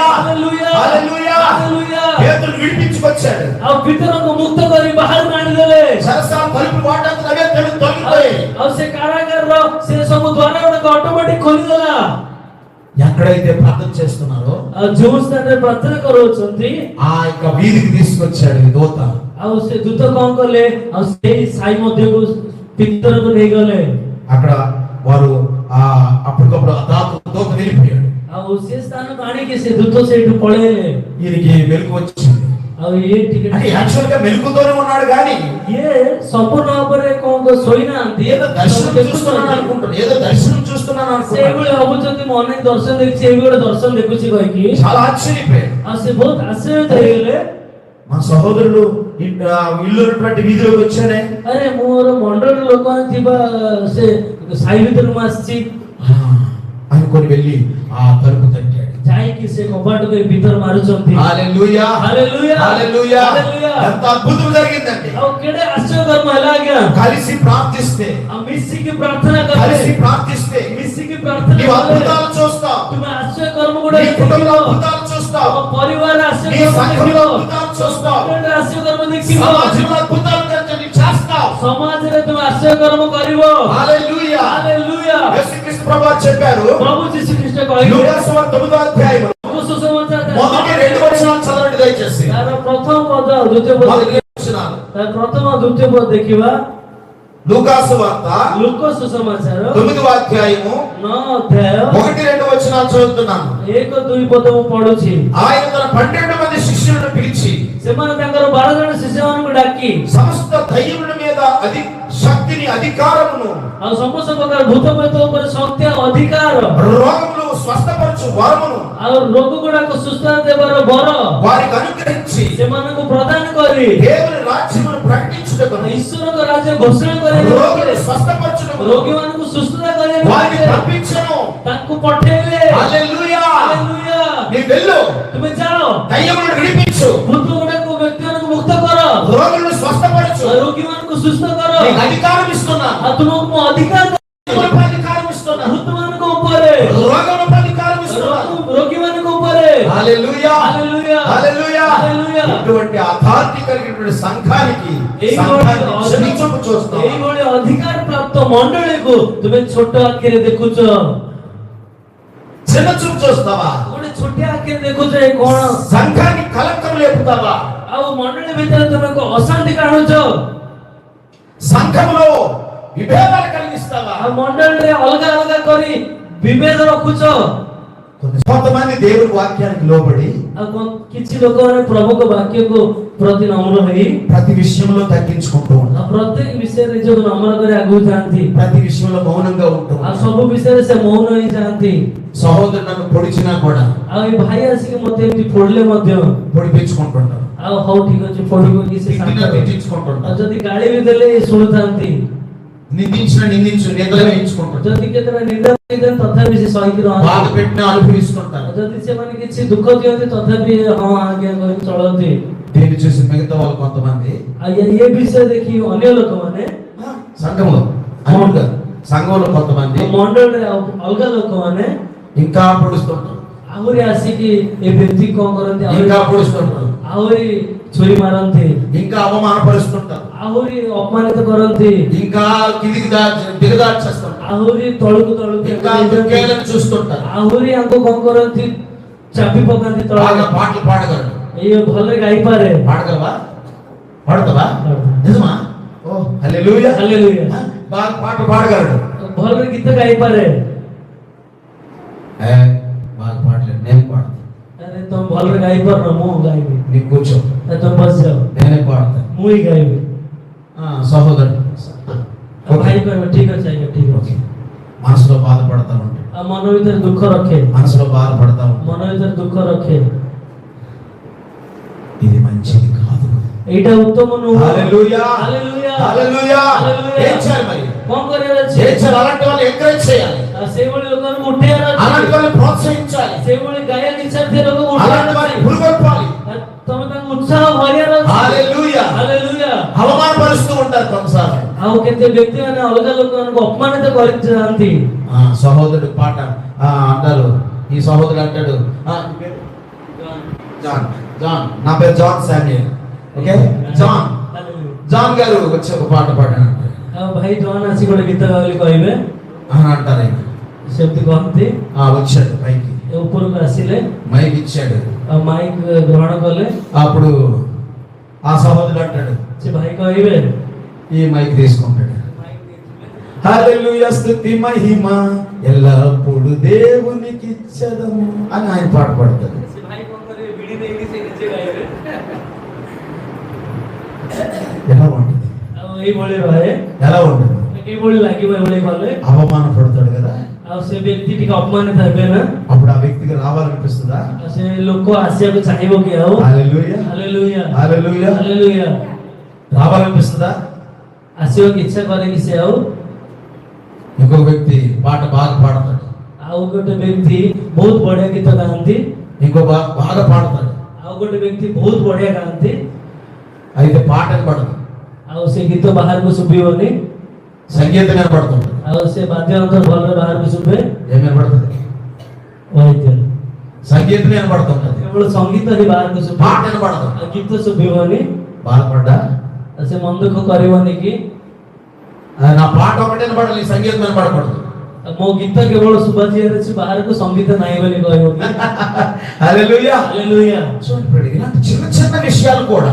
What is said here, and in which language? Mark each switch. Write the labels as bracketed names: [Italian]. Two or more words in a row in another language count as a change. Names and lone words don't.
[Odia] ହାଲେଲୁୟା, [Telugu] హల్లెలూయా. [Odia] ହାଲେଲୁୟା। [Telugu] పేతురు విడిపించుకొచ్చాడు. [Odia] ଆଉ ପିତରଙ୍କୁ ମୁକ୍ତ କରି ବାହାରକୁ ଆଣିଦେଲେ। [Telugu] సరసా తలుపు వాటంతట అవే తొలగిపోయి [Odia] ଆଉ ସେ କାରାଗାରର ସେ ସବୁ ଦ୍ୱାର ଗୁଡାକ ଅଟୋମେଟିକ ଖୋଲିଦେଲା। [Telugu] ఎక్కడైతే ప్రార్థన చేస్తున్నారో [Odia] ଆଉ ଯୋଉ ସ୍ଥାନରେ ପ୍ରାର୍ଥନା କରୁଛନ୍ତି, [Telugu] ఆ యొక్క వీధికి తీసుకొచ్చాడు ఈ దూత. [Odia] ଆଉ ସେ ଦୂତ କଣ କଲେ, ଆଉ ସେଇ ସାଇ ମଧ୍ୟକୁ ପିତରକୁ ନେଇଗଲେ। [Telugu] అక్కడ వారు అప్పటికప్పుడు ఆ దూత వెళ్ళిపోయాడు. [Odia] ଆଉ ସେ ସ୍ଥାନକୁ ଆଣିକି ସେ ଦୂତ ସେଇଠୁ ପଳେଇଲେ। [Telugu] ఈయనకి మెలకు వచ్చింది. [Odia] ଆଉ ଇଏ ଟିକେ [Telugu] అంటే యాక్చువల్ గా మెలకుతోనే ఉన్నాడు కానీ [Odia] ଇଏ ସମ୍ପୂର୍ଣ୍ଣ ଭାବରେ କଣ ଶୋଇନାହାନ୍ତି, [Telugu] ఏదో దర్శనం చూస్తున్నాను అనుకుంటాడు, ఏదో దర్శనం చూస్తున్నాను అనుకుంటాడు. [Odia] ସେଇଭଳି ଭାବୁଛନ୍ତି ମୁଁ ଅନେକ ଦର୍ଶନ ଦେଖିଛି, ଏଇ ଗୋଟେ ଦର୍ଶନ ଦେଖୁଛି କହିକି। [Telugu] చాలా ఆశ్చర్యపోయాడు. [Odia] ଆଉ ସେ ବହୁତ ଆଶ୍ଚର୍ଯ୍ୟ ହେଇଗଲେ। [Telugu] మా సహోదరుడు ఇల్లు ఉన్నటువంటి వీధిలోకి వచ్చానే, [Odia] ଆରେ ମୋର ମଣ୍ଡଳର ଲୋକମାନେ ଥିବା ସେ ସାହି ଭିତରକୁ ମୁଁ ଆସିଛି [Telugu] అనుకొని వెళ్ళి ఆ తలుపు తట్టాడు. [Odia] ଯାଇକି ସେ କବାଟକୁ ଭିତରେ ମାରୁଛନ୍ତି। [Telugu] హల్లెలూయా, హల్లెలూయా, హల్లెలూయా. హల్లెలూయా। ఎంత అద్భుతం జరిగిందండి. [Odia] ଆଉ କେଡ଼େ ଆଶ୍ଚର୍ଯ୍ୟକର୍ମ ହେଲା ଆଜ୍ଞା। [Telugu] కలిసి ప్రార్థిస్తే, [Odia] ଆଉ ମିଶିକି ପ୍ରାର୍ଥନା [Telugu] కలిసి [Odia] କଲେ, [Telugu] ప్రార్థిస్తే [Odia] ମିଶିକି ପ୍ରାର୍ଥନା [Telugu] నీవు [Odia] କଲେ [Telugu] అద్భుతాలు చూస్తావు. [Odia] ତୁମେ ଆଶ୍ଚର୍ଯ୍ୟକର୍ମ [Telugu] నీ [Odia] ଗୁଡାକ [Telugu] కుటుంబంలో [Odia] ଦେଖିବ, [Telugu] అద్భుతాలు చూస్తావు. [Odia] ତମ ପରିବାର [Telugu] నీ [Odia] ଆଶ୍ଚର୍ଯ୍ୟକର୍ମ [Telugu] సంఘంలో [Odia] ଦେଖିବ, [Telugu] అద్భుతాలు చూస్తావు. [Odia] କେଡ଼େ ଆଶ୍ଚର୍ଯ୍ୟକର୍ମ ଦେଖିବ, [Telugu] సమాజంలో అద్భుతాలు చేస్తావు. [Odia] ସମାଜରେ ତୁମେ ଆଶ୍ଚର୍ଯ୍ୟକର୍ମ କରିବ। [Telugu] హల్లెలూయా. [Odia] ହାଲେଲୁୟା। [Telugu] యేసుక్రీస్తు ప్రభువారు చెప్పారు. [Odia] प्रभु जीशु ख्रीष्ट କହିଲେ [Telugu] లూకా సువార్త 9వ అధ్యాయం [Odia] ଲୁକା ସୁସମାଚାର [Telugu] మొదటి 2 వచనాలు చదవండి దయచేసి. [Odia] ତାର ପ୍ରଥମ ପଦ ଦ୍ୱିତୀୟ ପଦ [Telugu] మొదటి 2 వచనాలు [Odia] ତାର ପ୍ରଥମ ଦ୍ୱିତୀୟ ପଦ ଦେଖିବା. [Telugu] లూకా సువార్త [Odia] ଲୁକା ସୁସମାଚାର [Telugu] 9వ అధ్యాయము [Odia] 9 ଅଧ୍ୟାୟ [Telugu] 1-2 వచనాలు చదువుతున్నాను. [Odia] 1-2 ପଦ ମୁଁ ପଢୁଛି. [Telugu] ఆయన తన 12 మంది శిష్యులను పిలిచి [Odia] ସେମାନେ ତାଙ୍କର 12 ଜଣ ଶିଷ୍ୟମାନଙ୍କୁ ଡାକି [Telugu] సమస్త దయ్యముల మీద శక్తిని అధికారమును [Odia] ଆଉ ସମସ୍ତ ପ୍ରକାର ଭୂତ ପ୍ରେତ ଉପରେ ଶକ୍ତି ଆଉ ଅଧିକାର [Telugu] రోగములు స్వస్థపరచు వరమును [Odia] ଆଉ ରୋଗ ଗୁଡାକ ସୁସ୍ଥ ଦେବାର ବର [Telugu] వారికి అనుగ్రహించి [Odia] ସେମାନଙ୍କୁ ପ୍ରଦାନ କରି [Telugu] దేవుని రాజ్యమును ప్రకటించుటకు [Odia] ଈଶ୍ୱରଙ୍କ ରାଜ୍ୟ ଘୋଷଣା କରିବା [Telugu] రోగులను స్వస్థపరచుటకు [Odia] ରୋଗୀମାନଙ୍କୁ ସୁସ୍ଥତା କରିବା [Telugu] వారిని పంపించెను. [Odia] ତାଙ୍କୁ ପଠେଇଲେ. [Telugu] హల్లెలూయా. [Odia] ହାଲେଲୁୟା. [Telugu] నీ వెళ్ళు, [Odia] ତୁମେ ଯାଅ [Telugu] దయ్యములను విడిపించు, [Odia] ଭୂତ ଗୁଡାକୁ ବ୍ୟକ୍ତିମାନଙ୍କୁ ମୁକ୍ତ କର, [Telugu] రోగులను స్వస్థపరచు, [Odia] ରୋଗୀମାନଙ୍କୁ ସୁସ୍ଥ କର. [Telugu] నీకు అధికారం ఇస్తున్నా, [Odia] ଆଉ ତୁମକୁ ମୁଁ ଅଧିକାର [Telugu] దయ్యములపై అధికారం ఇస్తున్నా, [Odia] ଭୂତମାନଙ୍କ ଉପରେ [Telugu] రోగులపై అధికారం ఇస్తున్నా. [Odia] ରୋଗୀମାନଙ୍କ ଉପରେ. [Telugu] హల్లెలూయా. [Odia] ହାଲେଲୁୟା. [Telugu] హల్లెలూయా. [Odia] ହାଲେଲୁୟା. [Telugu] ఇటువంటి అథారిటీ కలిగినటువంటి సంఘానికి సంఘాన్ని క్షమించకు చూస్తావు. [Odia] ଏଇଭଳି ଅଧିକାର ପ୍ରାପ୍ତ ମଣ୍ଡଳୀକୁ ତୁମେ ଛୋଟ ଆଖିରେ ଦେଖୁଛ, [Telugu] చిన్న చూపు చూస్తావా? [Odia] ଗୋଟେ ଛୋଟିଆ ଆଖିରେ ଦେଖୁଛ. ଏ କଣ? [Telugu] సంఘాన్ని కలంకం లేపుతావా? [Odia] ଆଉ ମଣ୍ଡଳୀ ଭିତରେ ତୁମେ ଅଶାନ୍ତି କାଢୁଛ, [Telugu] సంఘంలో విభేదాలు కలిగిస్తావా? [Odia] ଆଉ ମଣ୍ଡଳୀରେ ଅଲଗା ଅଲଗା କରି ବିଭେଦ ରଖୁଛ. [Telugu] కొంతమంది దేవుని వాక్యానికి లోబడి [Odia] ଆଉ କିଛି ଲୋକମାନେ ପ୍ରଭୁଙ୍କ ବାକ୍ୟକୁ ପ୍ରତି ନମ୍ର ହୋଇ [Telugu] ప్రతి విషయంలో తగ్గించుకుంటూ ఉంటారు. [Odia] ଆଉ ପ୍ରତ୍ୟେକ ବିଷୟରେ ନିଜକୁ ନମ୍ର କରି ଆଗକୁ ଯାଆନ୍ତି. [Telugu] ప్రతి విషయంలో మౌనంగా ఉంటూ [Odia] ଆଉ [Telugu] ఉంటారు. [Odia] ସବୁ ବିଷୟରେ ସେ ମౌନ ହେଇ ଯାଆନ୍ତି. [Telugu] సహోదరుడు నన్ను పొడిచినా కూడా [Odia] ଆଉ ଏ ଭାଇ ଆସିକି ମତେ ଏମିତି ପୋଡିଲେ ମଧ୍ୟ [Telugu] పొడిపించుకుంటుంటారు. [Odia] ଆଉ ହଉ ଠିକ ଅଛି ପୋଡିବ କି ସେ ଶାନ୍ତ [Telugu] తిట్టినా [Odia] ଆଉ [Telugu] తిట్టించుకుంటుంటారు. [Odia] ଯଦି ଗାଳି ବି ଦେଲେ ଶୁଣୁଥାନ୍ତି. [Telugu] నిందించిన నిందించు నిందలు వేయించుకుంటారు. [Odia] ଯଦି କେତେଟା ନିନ୍ଦା କରିଦେଲେ ତଥାପି ସେ ସହିକି [Telugu] బాధ [Odia] ରହନ୍ତି. [Telugu] పెట్టినా అనుభవిస్తుంటారు. [Odia] ଯଦି ସେମାନେ କିଛି ଦୁଃଖ ଦିଅନ୍ତି ତଥାପି ହଁ ଆଜ୍ଞା କହି ଚଳନ୍ତି. [Telugu] దీన్ని చూసి మిగతా వాళ్ళు కొంతమంది [Odia] ଆଉ ଏ ବିଷୟ ଦେଖି ଅନ୍ୟ ଲୋକମାନେ [Telugu] సంఘంలో అనుకుంటా సంఘంలో కొంతమంది [Odia] ମଣ୍ଡଳରେ ଆଉ ଅଲଗା ଲୋକମାନେ [Telugu] ఇంకా పొడుస్తుంటారు, [Odia] ଆହୁରି ଆସିକି ଏ ବ୍ୟକ୍ତି କଣ କରନ୍ତି, [Telugu] ఇంకా పొడుస్తుంటారు, [Odia] ଆହୁରି ଛୁରୀ ମାରନ୍ତି, [Telugu] ఇంకా అవమానపరుస్తుంటారు, [Odia] ଆହୁରି ଅପମାନିତ କରନ୍ତି, [Telugu] ఇంకా కిందికి దిగదార్చేస్తుంటారు, [Odia] ଆହୁରି ତଳକୁ ତଳକୁ [Telugu] ఇంకా దుఃఖేలను చూస్తుంటారు. [Odia] ଆହୁରି ଆଙ୍କୁ କଣ କରନ୍ତି, ଚାପି ପକାନ୍ତି [Telugu] బాగా [Odia] ତଳକୁ. [Telugu] పాటలు పాడగలరు. [Odia] ଏଇ ଭଲରେ ଗାଇପାରେ, [Telugu] పాడగలవా? పాడతావా? నిజమా? ఓ హల్లెలూయా. [Odia] ହାଲେଲୁୟା, [Telugu] బాగా పాటలు పాడగలడు. [Odia] ଭଲରେ ଗୀତ ଗାଇପାରେ. [Telugu] బాగా పాడలేదు, నేను పాడతాను. [Odia] ଆରେ ତମେ ଭଲରେ ଗାଇପାରୁନ, ମୁଁ ଗାଇବି. [Telugu] నీకు కూర్చో, [Odia] ତମେ ବସିଯାଅ, [Telugu] నేనే పాడతాను. [Odia] ମୁଁ ହିଁ ଗାଇବି. [Telugu] సహోదరుడు [Odia] ଆଉ ଭାଇ କହିବ ଠିକ ଅଛି ଆଜ୍ଞା, ଠିକ ଅଛି. [Telugu] మనసులో బాధపడతా ఉంటాడు, [Odia] ଆଉ ମନ ଭିତରେ ଦୁଃଖ ରଖେ, [Telugu] మనసులో బాధపడతా ఉంటాడు. [Odia] ମନ ଭିତରେ ଦୁଃଖ ରଖେ. [Telugu] ఇది మంచిది కాదు. [Odia] ଏଇଟା ଉତ୍ତମ ନୁହଁ. [Telugu] హల్లెలూయా. [Odia] ହାଲେଲୁୟା, [Telugu] హల్లెలూయా. [Odia] ହାଲେଲୁୟା. [Telugu] ఏం చేయాలి మరి? [Odia] କଣ କରିବାର ଅଛି? [Telugu] ఏం చేయాలి? అలాంటి వాళ్ళు ఎంకరేజ్ చేయాలి, [Odia] ଆଉ ସେଇଭଳି ଲୋକମାନଙ୍କୁ ଉଠେଇବାର [Telugu] అలాంటి [Odia] ଅଛି. [Telugu] వాళ్ళని ప్రోత్సహించాలి, [Odia] ସେଇଭଳି ଗାଇବାକୁ ଇଚ୍ଛା ଥିବା ଲୋକଙ୍କୁ [Telugu] అలాంటి [Odia] ଉଠେଇବାର [Telugu] వారిని [Odia] ଅଛି. [Telugu] పురుగొల్పాలి. [Odia] ତମେ ତାଙ୍କୁ ଉତ୍ସାହ ଭରିବାର ଅଛି. [Telugu] హల్లెలూయా. [Odia] ହାଲେଲୁୟା. [Telugu] అవమానపరుస్తూ ఉంటారు కొన్నిసార్లు. [Odia] ଆଉ କେତେ ବ୍ୟକ୍ତି ମାନେ ଅଲଗା ଲୋକମାନଙ୍କୁ ଅପମାନିତ କରିଥାନ୍ତି. [Telugu] సహోదరుడు పాట అంటారు, ఈ సహోదరుడు అంటాడు, జాన్ జాన్ నా పేరు జాన్ శామ్యూయల్, ఓకే జాన్ జాన్ గారు వచ్చి ఒక పాట పాడాను [Odia] ଆଉ ଭାଇ ଜଣ ଆସି ଗୋଟେ ଗୀତ ଗାଇ ବୋଲି କହିବେ [Telugu] అని అంటారు. ఆయన [Odia] ସେମିତି କହନ୍ତି. [Telugu] వచ్చాడు పైకి, [Odia] ଏ ଉପରକୁ ଆସିଲେ [Telugu] మైక్ ఇచ్చాడు. [Odia] ଆଉ ମାଇକ୍ ଗ୍ରହଣ କଲେ. [Telugu] అప్పుడు ఆ సహోదరుడు అంటాడు, [Odia] ସେ ଭାଇ କହିବେ, [Telugu] ఈ మైక్ తీసుకుంటాడు. హల్లెలూయా స్తుతి మహిమ ఎల్లప్పుడు దేవునికి ఇచ్చదము అని ఆయన పాట పాడతాడు. [Odia] ସେ ଭାଇ କଣ କରିବେ, ବିଡି ଦେଇକି ସେ ନିଜେ ଗାଇବେ. [Telugu] ఎలా ఉంటుంది? [Odia] ଆଉ ଏଇଭଳି ରହେ, [Telugu] ఎలా ఉంటుంది? [Odia] ଏଇଭଳି ଲାଗିବ. ଏଭଳି କଲେ [Telugu] అవమాన పడతాడు కదా, [Odia] ଆଉ ସେ ବ୍ୟକ୍ତି ଟିକେ ଅପମାନିତ ହେବେ ନା, [Telugu] అప్పుడు ఆ వ్యక్తికి రావాలనిపిస్తుందా? [Odia] ଆଉ ସେ ଲୋକ ଆସିବାକୁ ଚାହିଁବ କି ଆଉ? [Telugu] హల్లెలూయా. [Odia] ହାଲେଲୁୟା, [Telugu] హల్లెలూయా. [Odia] ହାଲେଲୁୟା. [Telugu] రావాలనిపిస్తుందా? [Odia] ଆସିବାକୁ ଇଚ୍ଛା କରେ କି ସେ ଆଉ? [Telugu] ఇంకొక వ్యక్తి పాట బాగా పాడతాడు, [Odia] ଆଉ ଗୋଟେ ବ୍ୟକ୍ତି ବହୁତ ବଢିଆ ଗୀତ ଗାଆନ୍ତି, [Telugu] ఇంకో బాగా పాడతాడు, [Odia] ଆଉ ଗୋଟେ ବ୍ୟକ୍ତି ବହୁତ ବଢିଆ ଗାଆନ୍ତି. [Telugu] అయితే పాట వినపడదు, [Odia] ଆଉ ସେ ଗୀତ ବାହାରକୁ ଶୁଭିବନି, [Telugu] సంగీతం వినపడుతుంది. [Odia] ଆଉ ସେ ବାଦ୍ୟ ଯନ୍ତ୍ର ଭଲରେ ବାହାରକୁ ଶୁଭେ. [Telugu] ఏం వినపడుతుంది? [Odia] ବାଦ୍ୟ [Telugu] సంగీతం వినపడుతుంటది, [Odia] କେବଳ ସଙ୍ଗୀତ ହିଁ ବାହାରକୁ ଶୁଭେ, [Telugu] పాట వినపడదు. [Odia] ଆଉ ଗୀତ ଶୁଭିବନି. [Telugu] బాధపడ్డా? [Odia] ଆଉ ସେ ମନ ଦୁଃଖ କରିବନି କି [Telugu] నా పాట ఒకటే వినపడాలి, సంగీతం వినపడకూడదు. [Odia] ମୋ ଗୀତ କେବଳ ଶୁଭାଯିବାର ଅଛି, ବାହାରକୁ ସଂଗୀତ ନାହିଁ ବୋଲି କହିବ। [Telugu] హల్లెలూయా. హల్లెలూయా। చూడండి ఇలాంటి చిన్న చిన్న విషయాలు కూడా